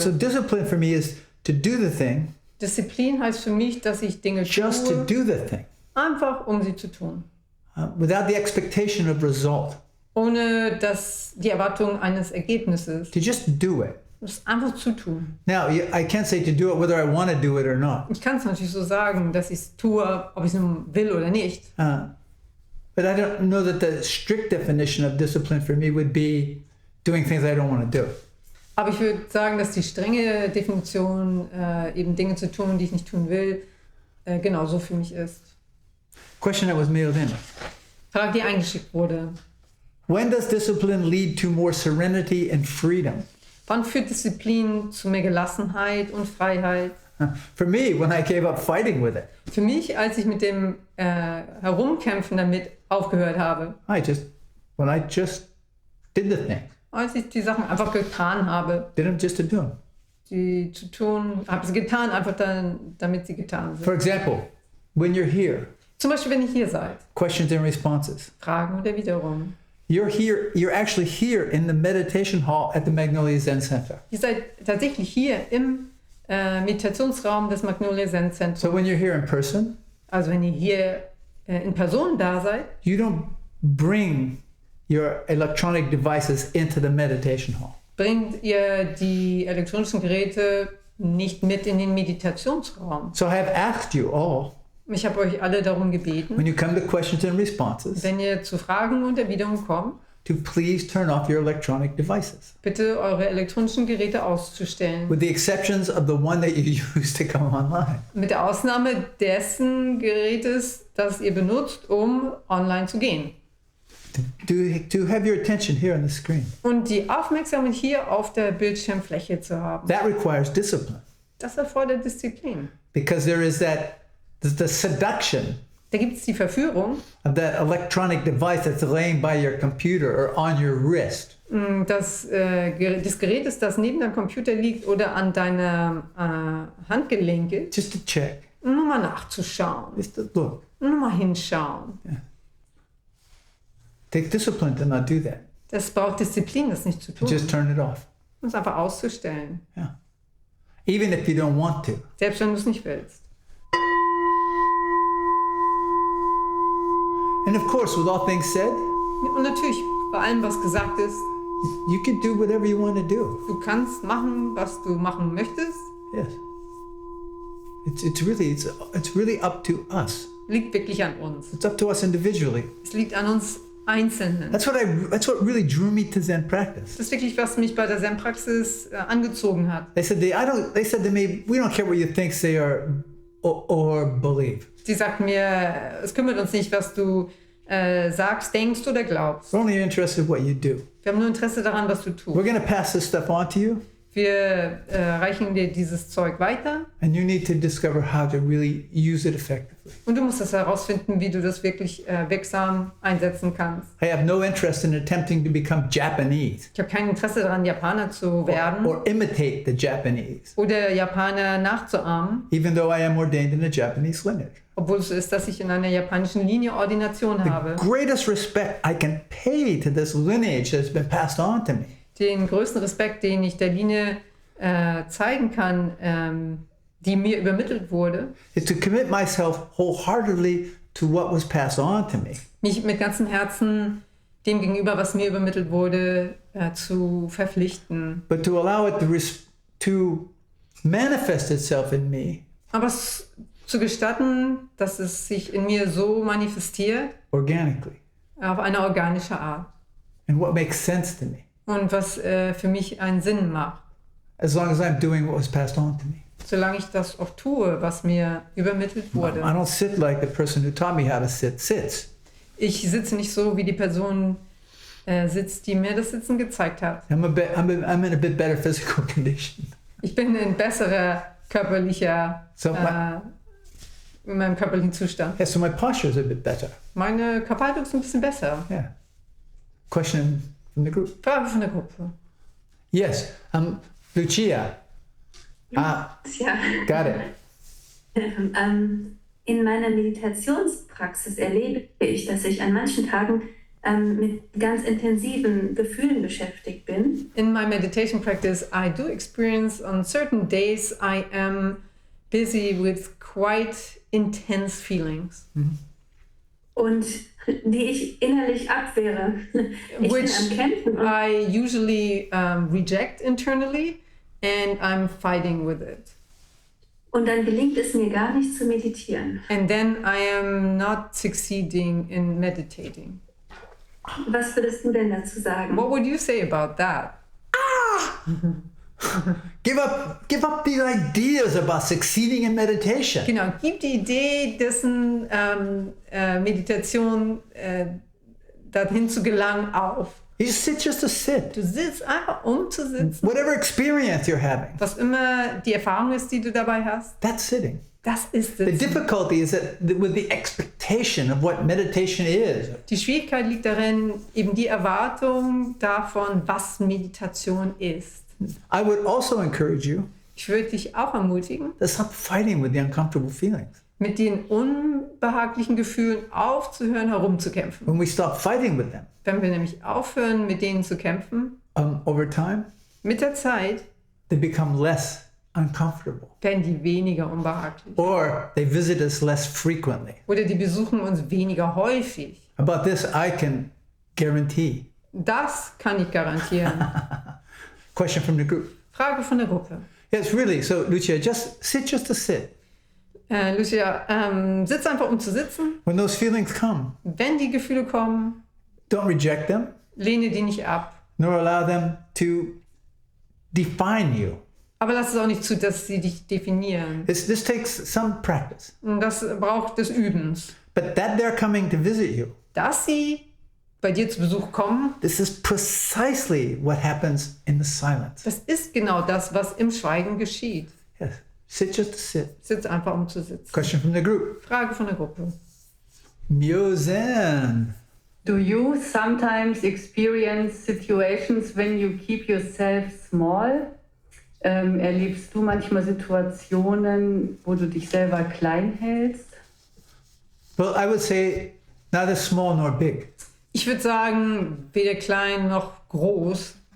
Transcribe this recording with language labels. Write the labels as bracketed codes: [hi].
[en] So discipline for me is to do the thing [de] Disziplin heißt für mich, dass ich Dinge [en] just to [de] tue, [en] do the thing [de] einfach um sie zu tun. [en] without the expectation of result. [de] Ohne die Erwartung eines Ergebnisses. [en] To just do it. [de] Es einfach zu tun. [en] Now, I can't say to do it whether I want to do it or not. [de] Ich kann es natürlich so sagen, dass ich es tue, ob ich es nun will oder nicht. [en] But I don't know that the strict definition of discipline for me would be doing things I don't want to do. [de] Aber ich würde sagen, dass die strenge Definition, eben Dinge zu tun, die ich nicht tun will, genauso für mich ist. [en] Question that was mailed in. [de] Frage, die eingeschickt wurde. [en] When does discipline lead to more serenity and freedom? [de] Wann führt Disziplin zu mehr Gelassenheit und Freiheit? [en] For me, when I gave up fighting with it, [de] Für mich, als ich mit dem Herumkämpfen damit aufgehört habe, [en] when I just did the thing. [de] als ich die Sachen einfach getan habe, [en] Did them just to do them. [de] die zu tun, habe sie getan, einfach dann, damit sie getan [en] For [de] sind. [en] example, when you're here, [de] Zum Beispiel, wenn ihr hier seid, [en] questions and responses. [de] Fragen und Erwiderungen. [en] You're actually here in the meditation hall at the Magnolia Zen Center. [de] Ihr seid tatsächlich hier im Meditationsraum des Magnolia Zen Zentrums. [en] So when you're here in person, [de] Also wenn ihr hier in Person da seid, [en] you don't bring your electronic devices into the meditation hall. [de] bringt ihr die elektronischen Geräte nicht mit in den Meditationsraum. [en] So I have asked you all, [de] Ich habe euch alle darum gebeten, [en] when you come to questions and responses, [de] wenn ihr zu Fragen und Erwiderungen kommt, [en] to please turn off your electronic devices, [de] bitte eure elektronischen Geräte auszustellen. [en] with the exceptions of the one that you use to come online. [de] Mit der Ausnahme dessen Gerätes, das ihr benutzt, um online zu gehen. [en] To have your attention here on the screen. [de] Und die Aufmerksamkeit hier auf der Bildschirmfläche zu haben. [en] That requires discipline, [de] Das erfordert Disziplin. [en] because there is the seduction [de] Da gibt es die Verführung, [en] of that electronic device that's laying by your computer or on your wrist. [de] dass das Gerät ist, das neben deinem Computer liegt oder an deiner Handgelenke, [en] Just to check, [de] nur mal nachzuschauen, [en] just to look. [de] nur mal hinschauen. [en] Take discipline to not do that. [de] Das braucht Disziplin, das nicht zu tun. [en] Just turn it off. [de] Um es einfach auszustellen, [en] Yeah. Even if you don't want to. [de] selbst wenn du es nicht willst. [en] And of course, with all things said, [de] Und natürlich, bei allem, was gesagt ist, [en] you can do whatever you want to do. [de] du kannst machen, was du machen möchtest. [en] Yes. It's really up to us. [de] Liegt wirklich an uns. [en] It's up to us individually. [de] Es liegt an uns Einzelnen. [en] That's what really drew me to Zen practice. [de] Das ist wirklich, was mich bei der Zen-Praxis angezogen hat. [en] They said to me, we don't care what you think, say, or believe. [de] Sie sagt mir, es kümmert uns nicht, was du sagst, denkst oder glaubst. [en] We're only interested in what you do. [de] Wir haben nur Interesse daran, was du [en] We're [de] tust. [en] going to pass this stuff on to you, [de] Wir reichen dir dieses Zeug weiter [en] and you need to discover how to really use it effectively. [de] und du musst das herausfinden, wie du das wirklich wirksam einsetzen kannst. [en] I have no interest in attempting to become Japanese [de] Ich habe kein Interesse daran, Japaner zu werden [en] or imitate the Japanese, [de] oder Japaner nachzuahmen, [en] even though I am ordained in a Japanese lineage. [de] obwohl es so ist, dass ich in einer japanischen Linie Ordination habe. [en] Greatest respect I can pay to this lineage that's been passed on to me [de] Den größten Respekt, den ich der Linie zeigen kann, die mir übermittelt wurde, [en] is to commit myself wholeheartedly to what was passed on to me. [de] mich mit ganzem Herzen dem gegenüber, was mir übermittelt wurde, zu verpflichten. [en] But to allow it to manifest itself in me [de] Aber es zu gestatten, dass es sich in mir so manifestiert, [en] organically, [de] auf eine organische Art. [en] and what makes sense to me, [de] Und was für mich einen Sinn macht. [en] as long as I'm doing what was passed on to me. [de] Solange ich das auch tue, was mir übermittelt [en] I [de] wurde. [en] don't sit like the person who taught me how to sit sits. [de] Ich sitze nicht so, wie die Person sitzt, die mir das Sitzen gezeigt hat. [en] I'm in a bit better physical condition. [de] Ich bin in besserer körperlicher, [en] So [de] in meinem körperlichen Zustand. [en] Yeah, so my posture is a bit better. [de] Meine Körperhaltung ist ein bisschen besser. [en] Yeah. Question from the group. [de] Frage von der Gruppe. [en] Yes. Lucia. [de] Ja, [en] Got it. [de] in meiner Meditationspraxis erlebe ich, dass ich an manchen Tagen mit ganz intensiven Gefühlen beschäftigt bin. [en] In my meditation practice, I do experience on certain days I am busy with quite intense feelings. [de] Und die ich innerlich abwehre. Ich [en] Which [de] bin am Kämpfen und [en] I usually reject internally and I'm fighting with it. [de] Und dann gelingt es mir gar nicht zu meditieren. [en] And then I am not succeeding in meditating. [de] Was würdest du denn dazu sagen? [en] What would you say about that? Give up these ideas about succeeding in meditation. [de] Genau, gib die Idee, dessen Meditation dahin zu gelangen, auf. [en] You sit just to sit. [de] Du sitzt einfach, um zu sitzen. [en] Whatever experience you're having, [de] Was immer die Erfahrung ist, die du dabei hast, [en] that's sitting. [de] Das ist [en] The [de] es. [en] difficulty is that with the expectation of what meditation is. [de] Die Schwierigkeit liegt darin, eben die Erwartung davon, was Meditation ist. [en] I would also encourage you [de] Ich würde dich auch ermutigen, [en] to stop fighting with the uncomfortable feelings. [de] mit den unbehaglichen Gefühlen aufzuhören, herumzukämpfen. [en] When we stop fighting with them, [de] Wenn wir nämlich aufhören, mit denen zu kämpfen, [en] over time, [de] mit der Zeit [en] they become less uncomfortable. [de] werden die weniger unbehaglich. [en] Or they visit us less frequently. [de] Oder die besuchen uns weniger häufig. [en] About this, I can guarantee. [de] Das kann ich garantieren. [en] Question from the group. [de] Frage von der Gruppe. [en] Yes, really. So, Lucia, just to sit. [de] Lucia, sitz einfach, um zu sitzen. [en] When those feelings come, [de] Wenn die Gefühle kommen, [en] don't reject them, [de] lehne die nicht ab. [en] nor allow them to define you. [de] Aber lass es auch nicht zu, dass sie dich definieren. [en] This takes some practice. [de] Und das braucht des Übens. [en] But that they're coming to visit you, [de] Dass sie bei dir zu Besuch kommen, [en] this is precisely what happens in the silence. [de] das ist genau das, was im Schweigen geschieht. [en] Yes. Sit just to sit. [de] Sitz einfach, um zu sitzen. [en] Question from the group. [de] Frage von der Gruppe. Myo-Zen. [en] Do you sometimes experience situations when you keep yourself small? [de] Erlebst du manchmal Situationen, wo du dich selber klein hältst? [en] Well, I would say neither small nor big. [de] Ich würde sagen, weder klein noch groß.